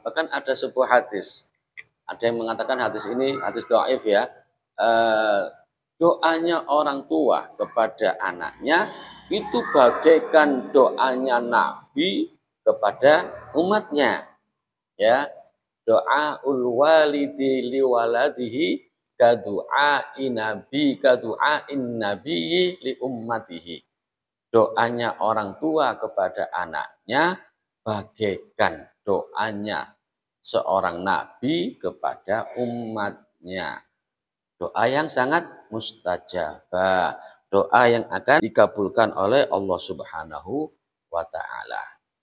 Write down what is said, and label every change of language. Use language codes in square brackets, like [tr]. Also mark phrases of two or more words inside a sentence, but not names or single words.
[id] Bahkan ada sebuah hadis. Ada yang mengatakan hadis ini hadis dhaif ya. Doanya orang tua kepada anaknya itu bagaikan doanya Nabi kepada umatnya. Ya, [ar] دعاء الوالد لولده كدعاء النبي لأمته. [id] Doanya orang tua kepada anaknya bagaikan doanya seorang nabi kepada umatnya. Doa yang sangat mustajabah, doa yang akan dikabulkan oleh Allah [ar] سبحانه وتعالى.